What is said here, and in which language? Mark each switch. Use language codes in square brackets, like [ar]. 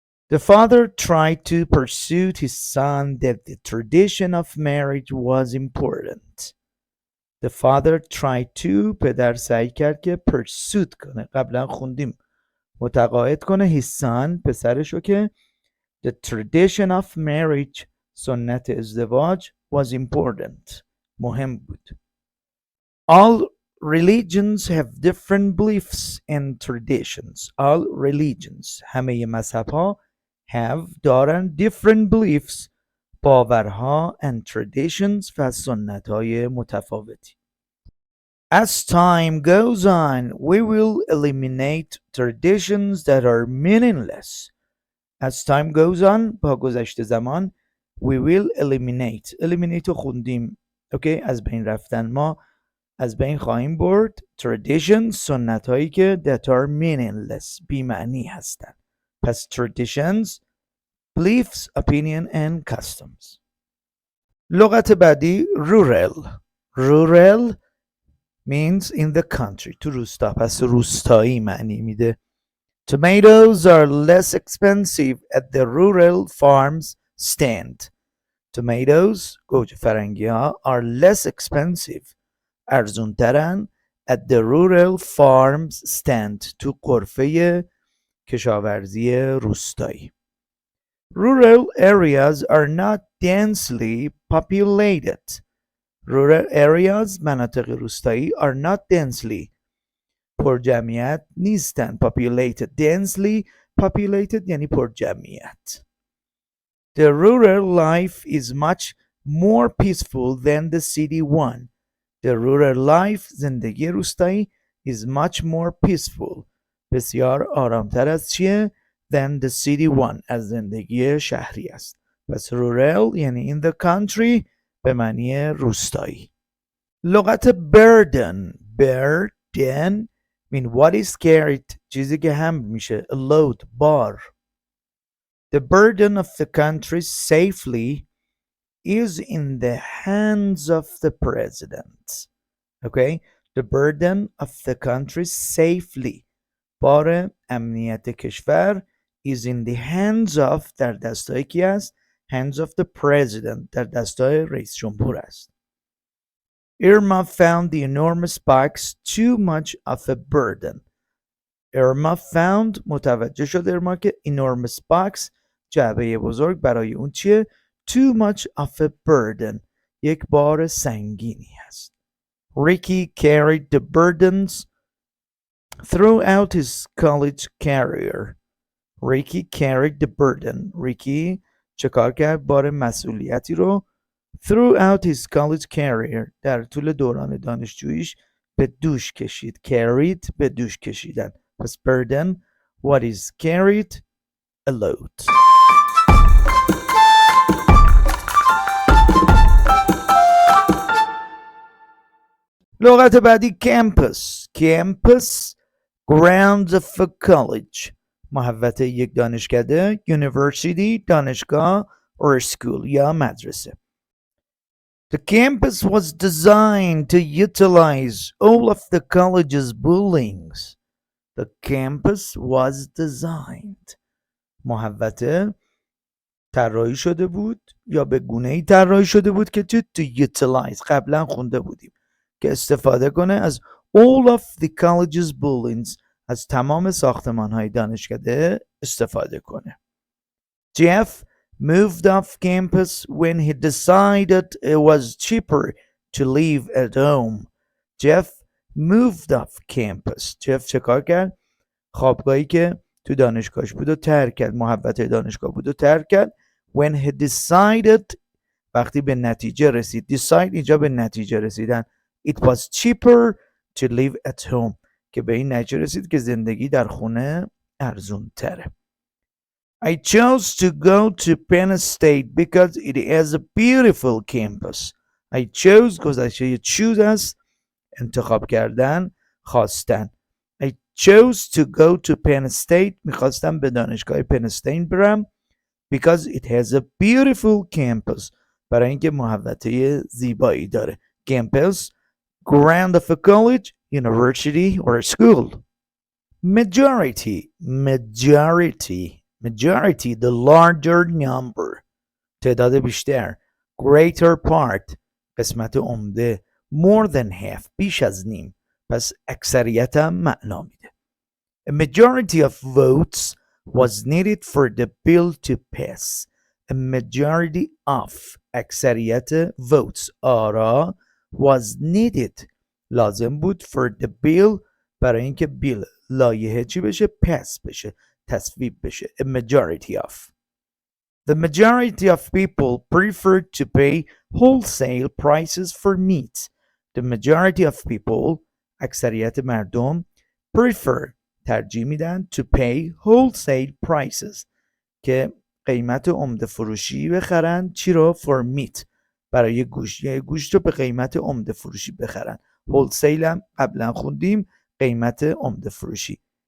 [en] The father tried to persuade his son that the tradition of marriage was important. The father tried to [fa] پدر سعی کرد که persuade کنه، قبلا خوندیم متقاعد کنه [en] his son [fa] پسرشو که [en] the tradition of marriage [fa] سنت ازدواج [en] was important [fa] مهم بود. [en] All religions have different beliefs and traditions. All religions [fa] همه مذهب‌ها [en] have [fa] دارن [en] different beliefs [fa] باورها [en] and traditions [fa] و سنت‌های متفاوتی. [en] As time goes on, we will eliminate traditions that are meaningless. As time goes on [fa] با گذشت زمان [en] we will eliminate [fa] رو خوندیم. اوکی، از بین رفتن. ما از بین خواهیم برد traditions سنت هایی که [en] that are meaningless [fa] بی معنی هستند. [en] پس traditions beliefs opinion and customs. [fa] لغت بعدی [en] rural means in the country [fa] تو روستا، پس روستایی معنی میده. [en] Tomatoes are less expensive at the rural farms stand. Tomatoes [fa] گوجه فرنگی ها [en] are less expensive [fa] ارزونترن [en] at the rural farms stand [fa] تو قرفه کشاورزی روستایی. [en] Rural areas are not densely populated. Rural areas [fa] مناطق روستایی [en] are not densely [fa] پر جمعیت نیستن. densely populated یعنی پر جمعیت. [en] The rural life is much more peaceful than the city one. The rural life [fa] زندگی روستایی [en] is much more peaceful [fa] بسیار آرامتر از چیه؟ [en] than the city one [fa] از زندگی شهری است. پس rural یعنی [en] in the country [fa] به معنی روستایی. لغت [en] burden mean what is carried [fa] چیزی که حمل میشه. [en] a load بار. The burden of the country safely is in the hands of the president. Okay? The burden of the country safely [fa] بار امنیت کشور [en] is in the hands of [fa] در دستای کی است؟ [en] hands of the president [fa] در دستای رئیس جمهور است. [en] Irma found the enormous box too much of a burden. Irma found [fa] متوجه شد ارما که [en] enormous box [fa] جعبه بزرگ برای اون چیه؟ [en] too much of a burden [fa] یک بار سنگینی هست. [en] Ricky carried the burdens throughout his college career. Ricky carried the burden. [fa] Ricky چه کار کرد؟ بار مسئولیتی رو [en] throughout his college career [fa] در طول دوران دانشجوییش به دوش کشید. carried به دوش کشیدن. [en] پس burden what is carried a load. [fa] لغت بعدی campus [en] grounds of a college [fa] محوطه یک دانشکده university دانشگاه [en] or school [fa] یا مدرسه. [en] The campus was designed to utilize all of the college's buildings. The campus was designed [fa] محوطه طراحی شده بود یا به گونه‌ای طراحی شده بود که [en] to utilize [fa] قبلا خونده بودیم که استفاده کنه از [en] all of the college's buildings [fa] از تمام ساختمان‌های دانشکده استفاده کنه. Jeff [en] moved off campus when he decided it was cheaper to live at home. Jeff moved off campus. [fa] Jeff چه کار کرد؟ خوابگاهی که تو دانشگاهش بود و ترک کرد. محوطه دانشگاه بود و ترک کرد. [en] When he decided [fa] وقتی به نتیجه رسید. Decide اینجا به نتیجه رسیدن. [en] It was cheaper to live at home. [fa] که به این نتیجه رسید که زندگی در خونه ارزون تره. [en] I chose to go to Penn State because it has a beautiful campus. I chose [fa] گذشته choose است انتخاب کردن خواستن. [en] I chose to go to Penn State [fa] میخواستم به دانشگاه پن استیت برم [en] because it has a beautiful campus [fa] برای اینکه محوطه زیبایی داره. [en] Campus ground of a college, university or a school. Majority the larger number [fa] تعداد بیشتر. [en] Greater part [fa] قسمت عمده. [en] More than half [fa] بیش از نیم. پس اکثریت هم معنا میده. [en] A majority of votes was needed for the bill to pass. A majority of [fa] اکثریت votes آرا [en] was needed [fa] لازم بود [en] for the bill [fa] برای اینکه بیل لایحه چی بشه؟ pass بشه، تصویب بشه. [en] A majority of. The majority of people preferred to pay wholesale prices for meat. The majority of people [fa] اکثریت مردم prefer ترجیح میدن [en] to pay wholesale prices [fa] که قیمت عمده فروشی بخرن چی رو؟ [en] for meat [fa] برای گوشت. یعنی گوشت رو به قیمت عمده فروشی بخرن. wholesale هم قبلا خوندیم قیمت عمده فروشی.